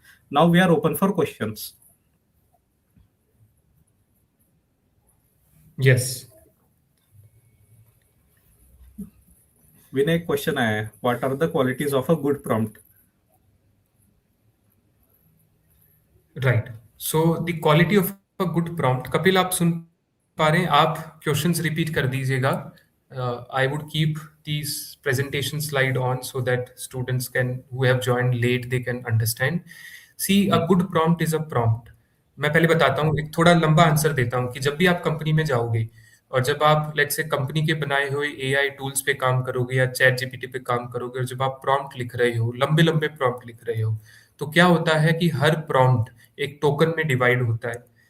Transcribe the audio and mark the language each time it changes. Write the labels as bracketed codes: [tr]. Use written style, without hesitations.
[en] Now we are open for questions. Yes. Vinay, question आहे, what are the qualities of a good prompt? Right. So the quality of a good prompt, Kapil [hi] आप सुन पा रहे हैं? आप questions repeat कर दीजिएगा. [en] I would keep these presentation slide on so that students can who have joined late they can understand. See, a good prompt is a prompt. [hi] मैं पहले बताता हूँ, एक थोड़ा लंबा आंसर देता हूँ कि जब भी आप कंपनी में जाओगे और जब आप लेट्स से कंपनी के बनाए हुए एआई टूल्स पे काम करोगे या चैट जीपीटी पे काम करोगे और जब आप प्रॉम्प्ट लिख रहे हो, लंबे लंबे प्रॉम्प्ट लिख रहे हो, तो क्या होता है कि हर प्रॉम्प्ट एक टोकन में डिवाइड होता है.